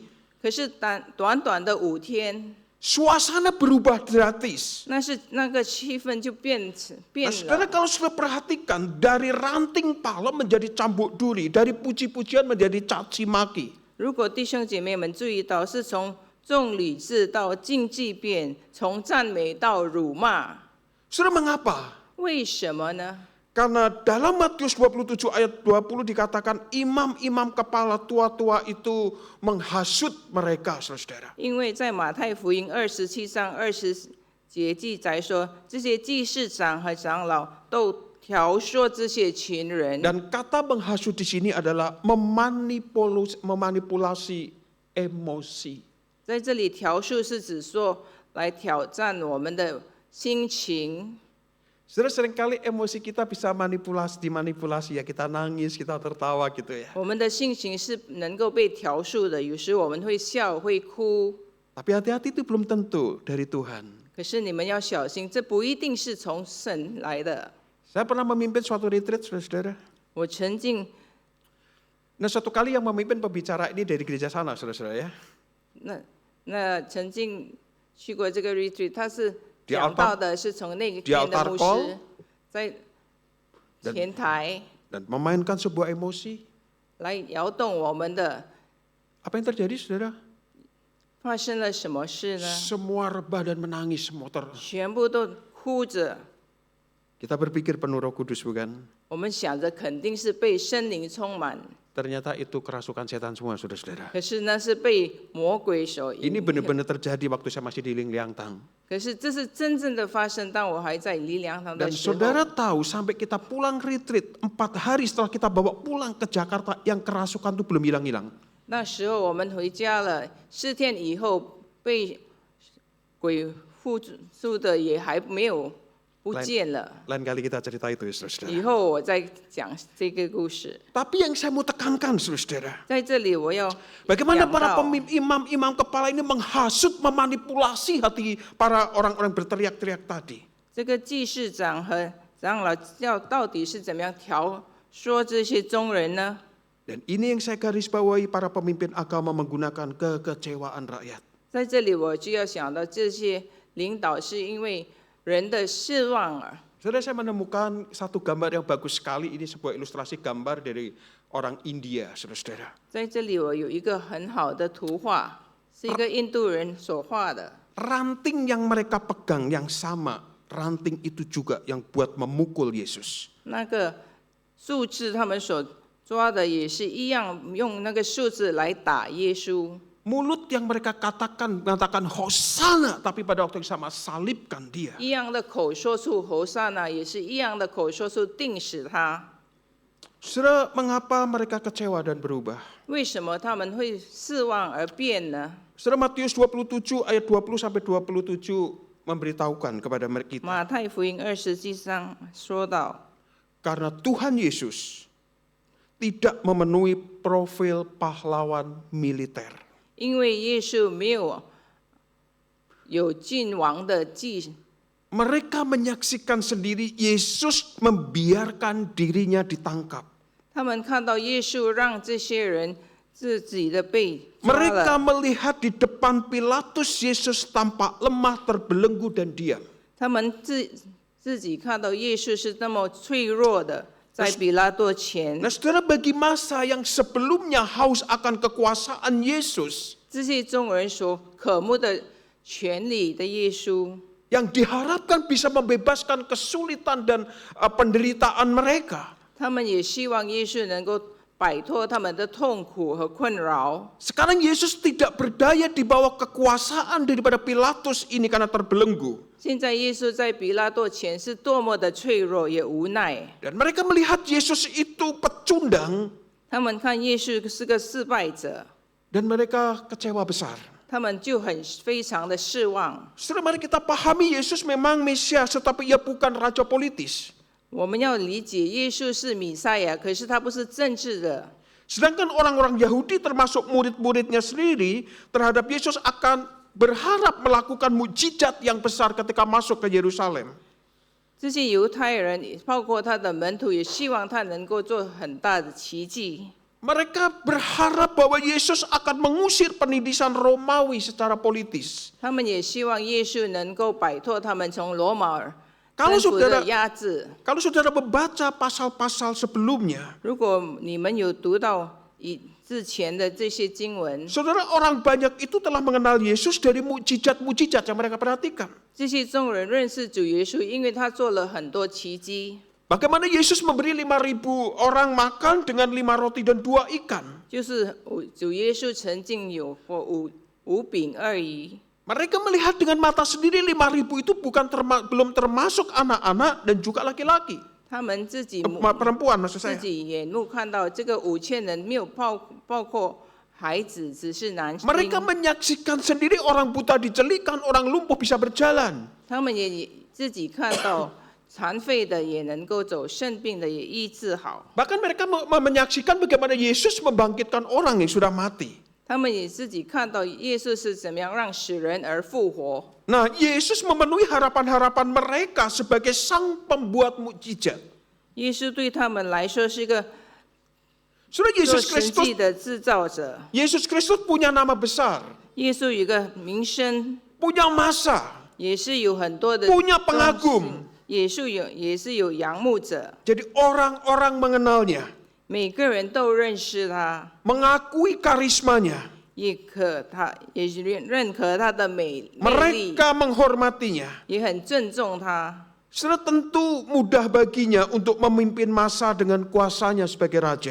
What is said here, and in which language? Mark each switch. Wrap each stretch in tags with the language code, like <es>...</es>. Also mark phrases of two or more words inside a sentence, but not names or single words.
<zh>可是短短的5天，</zh> <id>suasana berubah drastis.</id> <zh>那个气氛就变</zh> <id>Nah, saudara,</id> <zh>了。</zh> <id>kalau sudah perhatikan dari ranting palem menjadi cambuk duri, dari puji-pujian menjadi caci maki.</id> <zh>如果弟兄姐妹们注意到，是从从理智到竞技变，从赞美到辱骂。</zh> <id>Saudara, mengapa?</id> <zh>为什么呢？</zh> <id>Karena dalam Matius 27 ayat 20 dikatakan imam-imam kepala tua-tua itu menghasut mereka, saudara.</id> <zh>因为在马太福音27章20节记载说，这些祭司长和长老都挑唆这些群人。</zh> <id>Dan kata menghasut di sini adalah memanipulasi emosi.</id> <zh>在这里，挑唆是指说来挑战我们的心情。</zh> <id>Saudara, seringkali emosi kita bisa dimanipulasi ya, kita nangis, kita tertawa gitu ya.</id> <zh>我们的心情是能够被挑唆的，有时我们会笑会哭。</zh> <id>Tapi hati-hati, itu belum tentu dari Tuhan.</id> <zh>可是你们要小心，这不一定是从神来的。</zh> <id>Saya pernah memimpin suatu retreat, saudara.</id> <zh>我曾经</zh> <id>Nah, suatu kali yang memimpin pembicara ini dari gereja sana, saudara-saudara ya.</id> <zh>曾经去过这个 retreat， 他是</zh> <id>Di</id> <zh>讲</zh> <id>altar-</id> <zh>到的是从那个</zh> <id>di</id> <zh>天的</zh> <id>altar</id> <zh>牧</zh> <id>call</id> <zh>师在前台</zh> <id>Dan memainkan sebuah emosi.</id> <zh>来摇动我们的，</zh> <id>Apa yang terjadi, saudara?</id> <zh>发生了什么事呢？</zh> <id>Semua rebah dan menangis, semua</id> <zh>全部都哭着。</zh> <id>Kita berpikir penuh Roh Kudus, bukan?</id> <zh>我们想着肯定是被圣灵充满，</zh> <id>Ternyata itu kerasukan setan semua, saudara-saudara.</id> <zh>可是那是被魔鬼所</zh> <id>Ini</id> <zh>引。</zh> <id>benar-benar terjadi waktu saya masih di Lingliangtang.</id> <zh>可是这是真正的发生，当我还在黎良堂的</zh> <id>Dan</id> <zh>时候。</zh> <id>saudara tahu, sampai kita pulang retreat, 4 hari setelah kita bawa pulang ke Jakarta, yang kerasukan itu belum hilang-hilang.</id> <zh>那时候我们回家了，4天以后被鬼附住的也还没有不见了。</zh> <id>Lain kali kita cerita itu, saudara.</id> <zh>以后我再讲这个故事。</zh> <id>Tapi yang saya mau tekankan, saudara,</id> <zh>在这里我要</zh> <id>bagaimana</id> <zh>讲</zh> <id>para</id> <zh>到，</zh> <id>imam kepala ini menghasut, memanipulasi hati para orang-orang berteriak-teriak tadi.</id> <zh>这个祭司长和长老要到底是怎么样挑唆这些中人呢？</zh> <id>Dan ini yang saya garis bawahi, para pemimpin agama menggunakan kekecewaan rakyat.</id> <zh>在这里我就要想到，这些领导是因为人的失望啊。</zh> <id>Saudara, saya menemukan satu gambar yang bagus sekali. Ini sebuah ilustrasi gambar dari orang India, saudara-saudara.</id> <zh>在这里我有一个很好的图画，是一个印度人所画的。</zh> <id>Ranting yang mereka pegang yang sama, ranting itu juga yang buat memukul Yesus.</id> <zh>那个树枝他们所抓的也是一样，用那个树枝来打耶稣。</zh> <id>Mulut yang mereka mengatakan Hosana, tapi pada waktu yang sama salibkan dia.</id> <zh>一样的口说出侯赛那，也是一样的口说出定死他。</zh> <id>Saudara, mengapa mereka kecewa dan berubah?</id> <zh>为什么他们会失望而变呢？</zh> <id>Saudara, Matius 27 ayat 20 sampai 27 memberitahukan kepada kita.</id> <zh>马太福音27章说到，</zh> <id>Karena Tuhan Yesus tidak memenuhi profil pahlawan militer.</id> <zh>因为耶稣没有君王的祭，</zh> <id>Mereka menyaksikan sendiri Yesus membiarkan dirinya ditangkap.</id> <zh>他们看到耶稣让这些人自己的被抓</zh> <id>Mereka</id> <zh>了，</zh> <id>melihat di depan Pilatus Yesus tampak lemah, terbelenggu dan diam.</id> <zh>他们自己看到耶稣是那么脆弱的，在比拉多前</zh> <id>Nah, saudara, bagi masa yang sebelumnya haus akan kekuasaan Yesus,</id> <zh>这些中人所渴慕的权利的耶稣，</zh> <id>yang diharapkan bisa membebaskan kesulitan dan penderitaan mereka,</id> <zh>他们也希望耶稣能够摆脱他们的痛苦和困扰。</zh> <id>sekarang Yesus tidak berdaya di bawah kekuasaan daripada Pilatus ini karena terbelenggu.</id> <zh>现在耶稣在比拉多前是多么的脆弱也无奈，</zh> <id>Dan mereka melihat Yesus itu pecundang</id> <zh>他们看耶稣是个失败者，</zh> <id>dan mereka kecewa besar.</id> <zh>他们就非常的失望。</zh> <id>Saudara, mari kita pahami Yesus memang Mesias, tetapi ia bukan raja politis.</id> <zh>我们要理解耶稣是弥赛亚，可是他不是政治的。</zh> <id>Sedangkan orang-orang Yahudi termasuk murid-muridnya sendiri terhadap Yesus akan berharap melakukan mukjizat yang besar ketika masuk ke Yerusalem.</id> <zh>这些犹太人，包括他的门徒，也希望他能够做很大的奇迹。</zh> <id>Mereka berharap bahwa Yesus akan mengusir penindasan Romawi secara politis.</id> <zh>他们也希望耶稣能够摆脱他们从罗马</zh> <id>Kalau</id> <zh>政府的</zh> <id>saudara</id> <zh>压制。</zh> <id>Kalau saudara membaca pasal-pasal sebelumnya,</id> <zh>如果你们有读到之前的这些经文，</zh> <id>Saudara, orang banyak itu telah mengenal Yesus dari mukjizat-mukjizat yang mereka perhatikan.</id> <zh>这些众人认识主耶稣，因为他做了很多奇迹，</zh> <id>Bagaimana Yesus memberi 5.000 orang makan dengan 5 roti dan 2 ikan.</id> <zh>就是主耶稣曾经有过五饼二鱼。</zh> <id>Mereka melihat dengan mata sendiri 5.000 itu belum termasuk anak-anak dan juga laki-laki.</id> <zh>他们自己</zh> <id>Perempuan maksud</id> <zh>自</zh> <id>saya.</id> <zh>己眼目看到这个5000人没有包括孩子，只是男性。</zh> <id>Mereka menyaksikan sendiri orang buta dicelikan, orang lumpuh bisa berjalan.</id> <zh>他们也自己看到残废的也能够走，生病的也医治好。</zh> <id>Bahkan mereka menyaksikan bagaimana Yesus membangkitkan orang yang sudah mati.</id> <zh>他们也自己看到耶稣是怎么样让死人而复活。</zh> <id>Nah, Yesus memenuhi harapan-harapan mereka sebagai sang pembuat mukjizat.</id> <zh>耶稣对他们来说是一个</zh> <id>Saudara,</id> <zh>做</zh> <id>Yesus</id> <zh>神</zh> <id>Kristus</id> <zh>迹的制造者。</zh> <id>Yesus Kristus punya nama besar,</id> <zh>耶稣有一个名声，</zh> <id>punya masa,</id> <zh>也是有很多的</zh> <id>punya pengagum.</id> <zh>也是有仰慕者，</zh> <id>Jadi orang-orang mengenalnya,</id> <zh>每个人都认识他，</zh> <id>mengakui karismanya,</id> <zh>也认可他的魅力，</zh> <id>mereka menghormatinya.</id> <zh>也很尊重他。</zh> <id>Saudara, tentu mudah baginya untuk memimpin massa dengan kuasanya sebagai raja.</id>